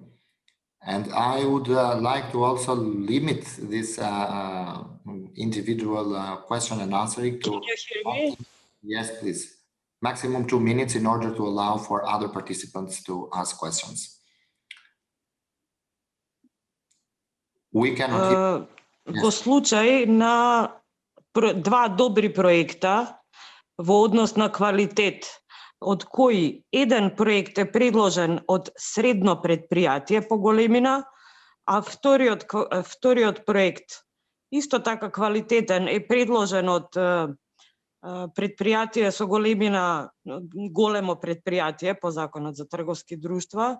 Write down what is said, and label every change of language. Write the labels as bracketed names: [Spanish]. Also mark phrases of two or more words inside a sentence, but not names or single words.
[English] And I would like to also limit this individual question and answering to... Can you hear me? Yes, please. Maximum 2 minutes in order to allow for other participants to ask questions. We cannot hear... [Macedonian] Во случај на два добри проекта во однос на квалитет, од кои еден проект е предложен од средно предпријатие по големина, а вториот проект исто така квалитетен е предложен од предпријатие со големина, големо предпријатие по законот за трговски друштва.